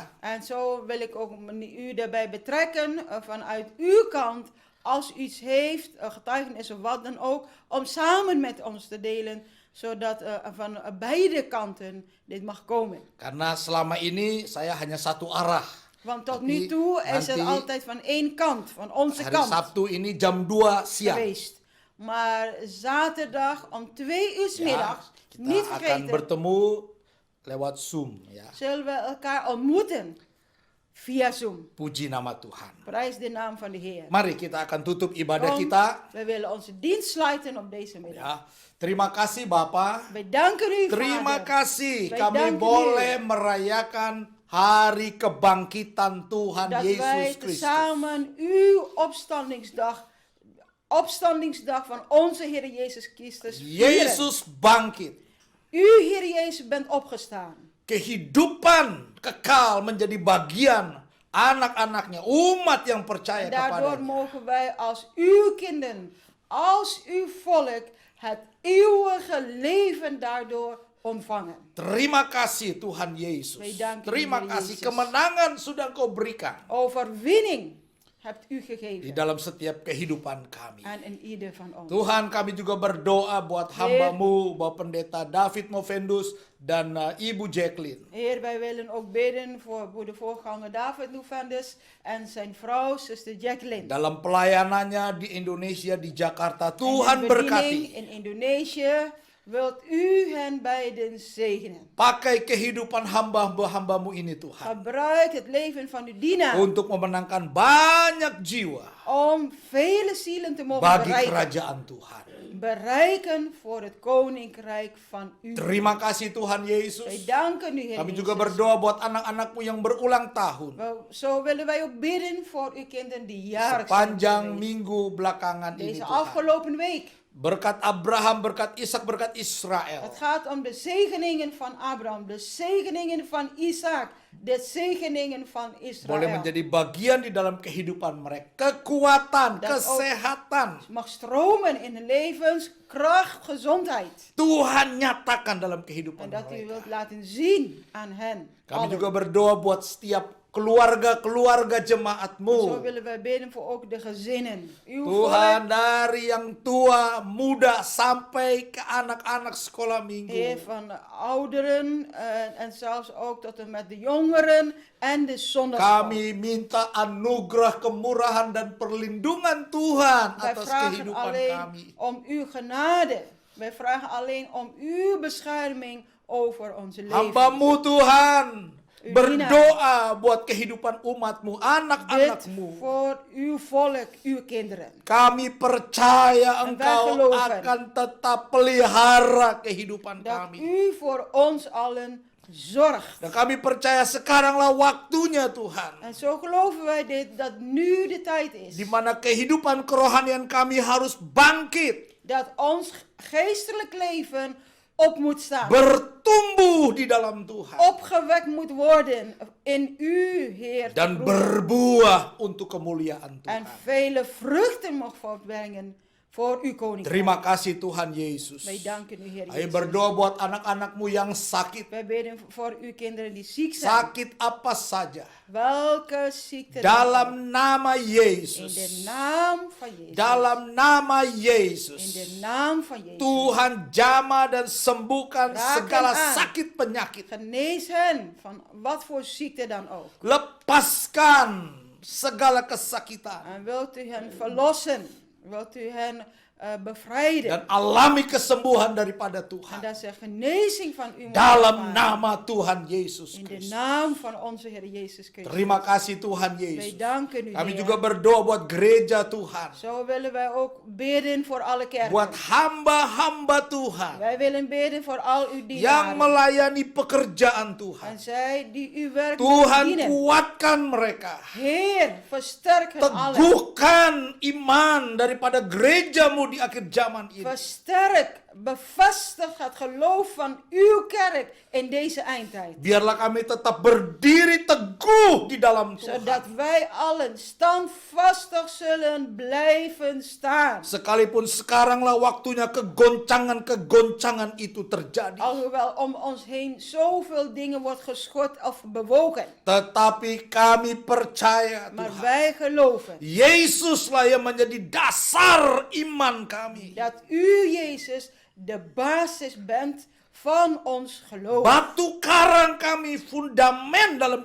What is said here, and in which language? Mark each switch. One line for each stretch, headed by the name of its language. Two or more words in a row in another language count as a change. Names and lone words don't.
Dutch: En zo wil ik ook u daarbij betrekken vanuit uw kant. Als u iets heeft, een getuigenis of wat dan ook, om samen met ons te delen. Zodat van beide kanten dit mag komen.
Indonesian: Karena selama ini saya hanya satu arah.
Dutch: Want tot
Indonesian: Tapi
Dutch: nu toe is het
Indonesian: nanti
Dutch: altijd van één kant, van onze
Indonesian: Hari
Dutch: kant
Indonesian: Sabtu ini jam 2 siang.
Dutch: geweest. Maar zaterdag om 2 uur 's middags,
Indonesian: kita
Dutch: niet
Indonesian: akan
Dutch: vergeten,
Indonesian: bertemu lewat Zoom ya.
Dutch: zullen we elkaar ontmoeten via Zoom.
Indonesian: Puji nama Tuhan.
Dutch: Prijs de naam van de Heer.
Indonesian: Mari kita akan tutup ibadah
Dutch: Kom,
Indonesian: kita
Dutch: we willen onze dienst sluiten op deze middag.
Indonesian: ya. Terima kasih Bapak.
Dutch: Wij danken u,
Indonesian: Terima
Dutch: Vader.
Indonesian: kasih
Dutch: Wij
Indonesian: kami
Dutch: danken
Indonesian: boleh
Dutch: u.
Indonesian: merayakan hari kebangkitan Tuhan
Dutch: Dat wij
Indonesian: Yesus Kristus.
Dutch: tezamen uw opstandingsdag opstandingsdag van onze Heer Jezus Christus vieren.
Indonesian: Yesus bangkit.
Dutch: U, Heer Jezus, bent opgestaan.
Indonesian: Kehidupan kekal menjadi bagian anak-anaknya, umat yang percaya
Dutch: En daardoor
Indonesian: kepadanya.
Dutch: mogen wij als uw kinderen, als uw volk, het eeuwige leven daardoor ontvangen.
Indonesian: Terima kasih Tuhan Yesus.
Dutch: Wij danken u,
Indonesian: Terima
Dutch: Heer
Indonesian: kasih Yesus. kemenangan sudah Engkau berikan
Dutch: Overwinning hebt u
Indonesian: di
Dutch: gegeven
Indonesian: dalam setiap kehidupan kami.
Dutch: aan een ieder van ons.
Indonesian: Tuhan, kami juga berdoa buat hamba-Mu, Bapak Pendeta David Movendus dan Ibu Jacqueline.
Dutch: Heer, wij willen ook bidden voor de voorganger David Loefendus en zijn vrouw, zuster Jacqueline.
Indonesian: Dalam pelayanannya di Indonesia, di Jakarta,
Dutch: En
Indonesian: Tuhan
Dutch: de bediening
Indonesian: berkati.
Dutch: in Indonesië, wilt u hen beiden zegenen.
Indonesian: Pakai kehidupan hamba-hambamu ini Tuhan.
Dutch: Gebruik het leven van uw dienaar
Indonesian: Untuk memenangkan banyak jiwa
Dutch: om vele zielen te mogen
Indonesian: bagi
Dutch: bereiken.
Indonesian: kerajaan Tuhan.
Dutch: Bereiken voor het koninkrijk van u.
Indonesian: Terima kasih Tuhan
Dutch: Wij
Indonesian: Yesus.
Dutch: danken u, Heer
Indonesian: Kami juga
Dutch: Jezus.
Indonesian: berdoa buat anak-anakmu yang berulang tahun.
Dutch: Zo willen wij ook bidden voor uw kinderen die jarig zijn
Indonesian: Sepanjang
Dutch: geweest.
Indonesian: minggu belakangan ini
Dutch: Deze
Indonesian: Tuhan.
Dutch: afgelopen week.
Indonesian: Berkat Abraham, berkat Ishak, berkat Israel.
Dutch: Het gaat om de zegeningen van Abraham, de zegeningen van Isaac, de zegeningen van Israël.
Indonesian: Boleh menjadi bagian di dalam kehidupan mereka. Kekuatan,
Dutch: Dat ook
Indonesian: kesehatan.
Dutch: mag stromen in hun levens, kracht, gezondheid.
Indonesian: Tuhan nyatakan dalam
Dutch: En
Indonesian: kehidupan
Dutch: dat u
Indonesian: mereka.
Dutch: wilt laten zien aan hen.
Indonesian: Kami
Dutch: allen.
Indonesian: juga berdoa buat setiap keluarga-keluarga
Dutch: Zo
Indonesian: jemaatmu.
Dutch: willen wij bidden voor ook de gezinnen. Uw
Indonesian: Tuhan,
Dutch: volk,
Indonesian: dari yang tua, muda, sampai ke anak-anak sekolah
Dutch: Heer,
Indonesian: minggu.
Dutch: van de ouderen en zelfs ook tot en met de jongeren en de zondagschool.
Indonesian: Kami minta anugerah, kemurahan, dan perlindungan Tuhan
Dutch: Wij
Indonesian: atas
Dutch: vragen
Indonesian: kehidupan
Dutch: alleen
Indonesian: kami.
Dutch: om uw genade. Wij vragen alleen om uw bescherming over onze leven.
Indonesian: Hambamu Tuhan,
Dutch: Uw
Indonesian: berdoa buat kehidupan umatmu,
Dutch: Bid
Indonesian: anak-anakmu.
Dutch: voor uw volk, uw kinderen.
Indonesian: Kami percaya
Dutch: En wij
Indonesian: Engkau
Dutch: geloven
Indonesian: akan tetap pelihara kehidupan
Dutch: Dat
Indonesian: kami.
Dutch: u voor ons allen zorgt.
Indonesian: Dan kami percaya sekaranglah waktunya Tuhan.
Dutch: En zo geloven wij dit, dat nu de tijd is.
Indonesian: Di mana kehidupan kerohanian kami harus bangkit,
Dutch: Dat ons geestelijk leven op moet staan.
Indonesian: bertumbuh di dalam Tuhan,
Dutch: Opgewekt moet worden in u, Heer. te
Indonesian: dan
Dutch: groeien.
Indonesian: berbuah untuk kemuliaan
Dutch: En
Indonesian: Tuhan.
Dutch: vele vruchten mag voortbrengen voor uw koninkrijk.
Indonesian: Terima kasih Tuhan Yesus.
Dutch: Wij danken u, Heer
Indonesian: Ayo
Dutch: Jezus.
Indonesian: berdoa buat anak-anakmu yang sakit.
Dutch: Wij bidden voor uw kinderen die ziek zijn.
Indonesian: Sakit apa saja.
Dutch: Welke ziekte dan ook.
Indonesian: Dalam nama
Dutch: In de
Indonesian: Yesus.
Dutch: naam van Jezus.
Indonesian: Dalam nama
Dutch: In de
Indonesian: Yesus.
Dutch: naam van Jezus.
Indonesian: Tuhan jamah dan sembuhkan
Dutch: Raken
Indonesian: segala
Dutch: aan.
Indonesian: sakit penyakit.
Dutch: Genees hen van wat voor ziekte dan ook.
Indonesian: Lepaskan segala kesakitan.
Dutch: En wilt u hen verlossen. Wilt u hen bevrijden.
Indonesian: Dan alami kesembuhan daripada
Dutch: En
Indonesian: Tuhan.
Dutch: dat ze genezing van u mogen
Indonesian: Dalam
Dutch: ervaren.
Indonesian: nama Tuhan Yesus
Dutch: In de
Indonesian: Kristus.
Dutch: naam van onze Heer Jezus Christus.
Indonesian: Terima kasih Tuhan
Dutch: Wij
Indonesian: Yesus.
Dutch: danken u,
Indonesian: Kami
Dutch: Heer.
Indonesian: juga berdoa buat gereja Tuhan.
Dutch: Zo willen wij ook bidden voor alle kerken.
Indonesian: Buat hamba-hamba Tuhan.
Dutch: Wij willen bidden voor al uw
Indonesian: Yang
Dutch: dienaren.
Indonesian: melayani pekerjaan Tuhan.
Dutch: En zij die uw werk
Indonesian: Tuhan
Dutch: dienen.
Indonesian: kuatkan mereka.
Dutch: Heer, versterk hen allen.
Indonesian: Teguhkan iman daripada gerejamu di akhir zaman ini.
Dutch: Versterk, bevestig het geloof van uw kerk in deze eindtijd.
Indonesian: Biarlah kami tetap berdiri teguh di dalam
Dutch: Zodat
Indonesian: Tuhan.
Dutch: wij allen standvastig zullen blijven staan.
Indonesian: Sekalipun sekaranglah waktunya kegoncangan-kegoncangan itu terjadi.
Dutch: Alhoewel om ons heen zoveel dingen wordt geschud of bewogen.
Indonesian: Tetapi kami percaya
Dutch: Maar
Indonesian: Tuhan.
Dutch: wij geloven
Indonesian: Yesuslah yang menjadi dasar iman kami.
Dutch: dat u, Jezus, de basis bent van ons geloof.
Indonesian: Batu karang kami, fundamen dalam